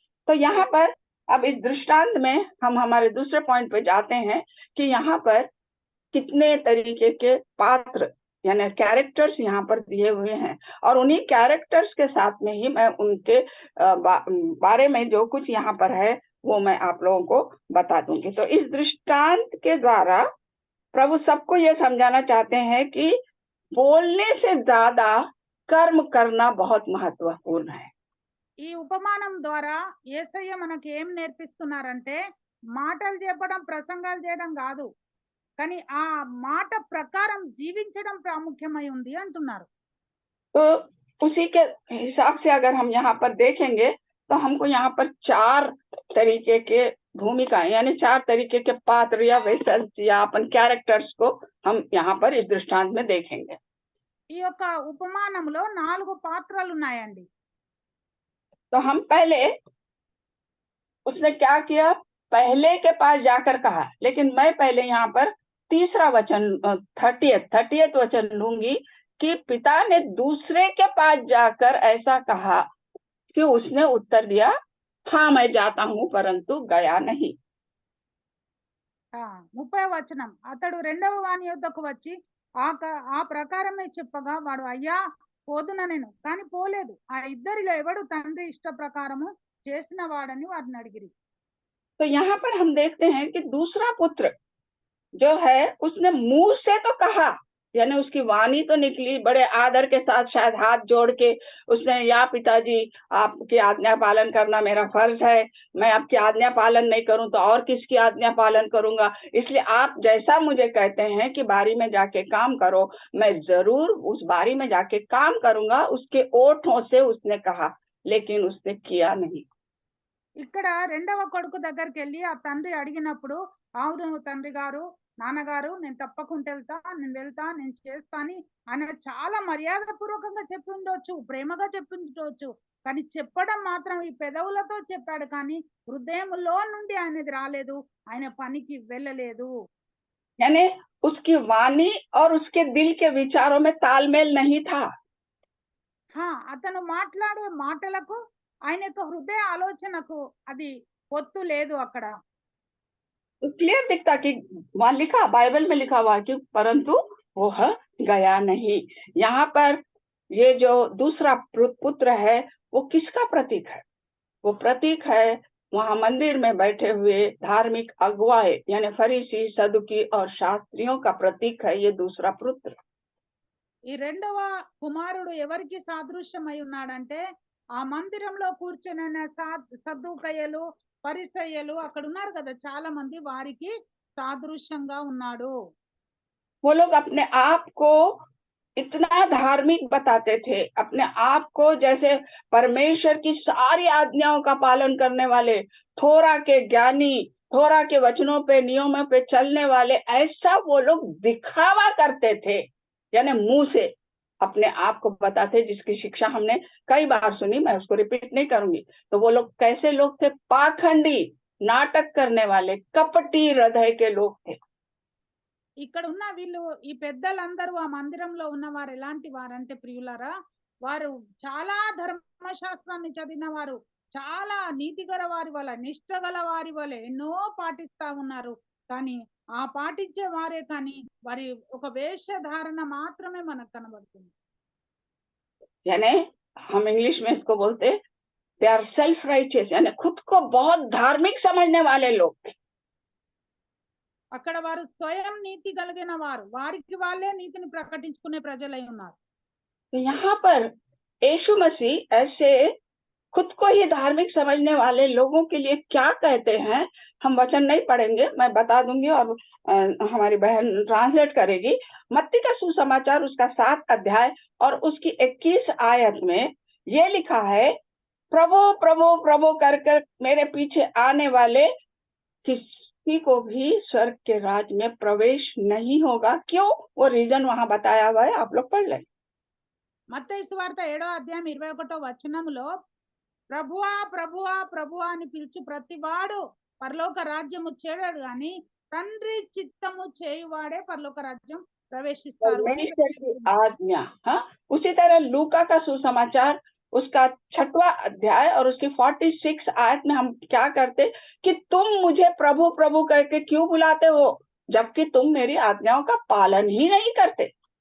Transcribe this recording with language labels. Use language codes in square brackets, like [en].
[hi] तो यहाँ पर अब इस दृष्टांत में हम हमारे दूसरे पॉइंट पे जाते हैं कि यहाँ पर कितने तरीके के पात्र यानी कैरेक्टर्स यहाँ पर दिए हुए हैं, और उन्हीं कैरेक्टर्स के साथ में ही मैं उनके बारे में जो कुछ यहाँ पर है वो मैं आप लोगों को बता दूंगी। तो इस दृष्टांत के द्वारा प्रभु सबको ये समझाना चाहते हैं कि बोलने से ज्यादा कर्म करना बहुत महत्वपूर्ण है। [te] ఈ ఉపమానం ద్వారా యేసయ్య మనకి ఏం నేర్పిస్తున్నారంటే, మాటలు చెప్పడం, ప్రసంగాలు చేయడం కాదు, కానీ ఆ మాట ప్రకారం జీవించడం ప్రాముఖ్యమై ఉంది అంటున్నారు। [hi] तो उसी के हिसाब से अगर हम यहाँ पर देखेंगे तो हमको यहाँ पर 4 तरीके के भूमिकाएं यानी 4 तरीके के पात्र या वेसल्स या अपन कैरेक्टर्स को हम यहाँ पर इस दृष्टांत में देखेंगे। [te] ఈ యొక్క ఉపమానంలో 4 పాత్రలు ఉన్నాయండి। [hi] तो हम पहले, उसने क्या किया, पहले के पास जाकर कहा, लेकिन मैं पहले यहाँ पर तीसरा वचन 30th वचन लूंगी कि पिता ने दूसरे के पास जाकर ऐसा कहा कि उसने उत्तर दिया, हाँ मैं जाता हूँ, परंतु गया नहीं। [te] 30వ వచనం, అతడు రెండవ వాని యొద్దకు వచ్చి ఆ ప్రకారమే చెప్పగా వాడు, అయ్యా పోదున నేను, కానీ పోలేదు, ఆ ఇద్దరిలో ఎవడు తండ్రి ఇష్ట ప్రకారము చేసిన వాడని వారిని అడిగిరి। [hi] तो यहाँ पर हम देखते हैं कि दूसरा पुत्र जो है उसने मुंह से तो कहा, यानी उसकी वाणी तो निकली, बड़े आदर के साथ शायद हाथ जोड़ के उसने, या पिताजी आपकी आज्ञा पालन करना मेरा फर्ज है, मैं आपकी आज्ञा पालन नहीं करूं तो और किसकी आज्ञा पालन करूंगा, इसलिए आप जैसा मुझे कहते हैं कि बारी में जाके काम करो, मैं जरूर उस बारी में जाके काम करूंगा, उसके ओठों से उसने कहा, लेकिन उसने किया नहीं। [te] ఇక్కడ రెండవ కొడుకు దగ్గరికి వెళ్ళి ఆ తండ్రి అడిగినప్పుడు, అవును తండ్రి గారు, నాన్నగారు, నేను తప్పకుండా వెళ్తా, నేను చేస్తా అని ఆయన చాలా మర్యాదపూర్వకంగా చెప్పి ఉండొచ్చు, ప్రేమగా చెప్పి ఉండొచ్చు, కానీ చెప్పడం మాత్రం ఈ పెదవులతో చెప్పాడు, కానీ హృదయంలో నుండి ఆయనది రాలేదు, ఆయన పనికి వెళ్ళలేదు। [hi] यानी उसकी वाणी और उसके दिल के विचारों में तालमेल नहीं था। [te] అతను మాట్లాడే మాటలకు ఆయన యొక్క హృదయ ఆలోచనకు అది పొత్తు లేదు అక్కడ। [hi] क्लियर दिखता कि वहां लिखा, बाइबल में लिखा हुआ कि परंतु वो गया नहीं। यहाँ पर ये जो दूसरा पुत्र है वो किसका प्रतीक है? वो प्रतीक है वहां मंदिर में बैठे हुए धार्मिक अगुवाए यानी फरीसी, सदुकी और शास्त्रियों का प्रतीक है ये दूसरा पुत्र। [te] ఈ రెండవ కుమారుడు ఎవరికి సాదృశ్యమై ఉన్నాడంటే, ఆ మందిరంలో కూర్చున్న సద్దుకయ్యలు, పరిసయ్యలు అక్కడ ఉన్నారు కదా చాలా మంది, వారికి సాదృశ్యంగా ఉన్నాడు। [hi] वो लोग अपने आप को इतना धार्मिक बताते थे, अपने आप को जैसे परमेश्वर की सारी आज्ञाओं का पालन करने वाले, थोड़ा के ज्ञानी, थोड़ा के वचनों पे, नियमों पे चलने वाले, ऐसा वो लोग दिखावा करते थे, यानी मुंह से अपने आप को बताते, जिसकी शिक्षा हमने कई बार सुनी, मैं उसको रिपीट नहीं करूंगी। तो वो लोग कैसे लोग थे? पाखंडी, नाटक करने वाले, कपटी हृदय के लोग थे। [te] ఇక్కడ ఉన్న వీళ్ళు, ఈ పెద్దలందరూ ఆ మందిరంలో ఉన్నవారు ఎలాంటి వారంటే ప్రియులారా, వారు చాలా ధర్మశాస్త్రాన్ని చదివిన వారు, చాలా నీతిగల వారి వల్ల, నిష్ఠగల వారి వల్ల ఎన్నో పాటిస్తా ఉన్నారు, కానీ ఆ పాటించే వారే, కానీ వారి ఒక వేషధారణ మాత్రమే మనకు కనబడుతుంది। [hi] यानी हम इंग्लिश में इसको बोलते [en] they are self righteous, [hi] यानी खुद को बहुत धार्मिक समझने वाले लोग। [te] అక్కడ వారు స్వయం నీతి కలిగిన వారు, వారికి వాళ్ళే నీతిని ప్రకటించుకునే ప్రజలై ఉన్నారు। [hi] तो यहाँ पर यीशु मसीह ऐसे खुद को ही धार्मिक समझने वाले लोगों के लिए क्या कहते हैं, हम वचन नहीं पढ़ेंगे, मैं बता दूंगी और हमारी बहन ट्रांसलेट करेगी। मत्ती का सुसमाचार उसका 7 अध्याय और उसकी 21 आयत में ये लिखा है, प्रभु प्रभु प्रभु कर कर मेरे पीछे आने वाले किसी को भी स्वर्ग के राज में प्रवेश नहीं होगा। क्यों? वो रीजन वहां बताया हुआ है, आप लोग पढ़ लें। [te] మత్తయి సువార్త 7వ అధ్యాయం 21వ వచనంలో ప్రభువా ప్రభువా ప్రభువా అని పిలిచి ప్రతివాడు పరలోక రాజ్యము చేరాడు గాని తండ్రి చిత్తము చేయువాడే పరలోక రాజ్యం ప్రవేశిస్తారు అని [hi] परमेश्वर की आज्ञा। हाँ, उसी तरह लूका का सुसमाचार उसका 6वां अध्याय और उसकी 46 आयत में हम क्या करते कि तुम मुझे प्रभु प्रभु करके क्यों बुलाते हो जबकि तुम मेरी आज्ञाओं का पालन ही नहीं करते।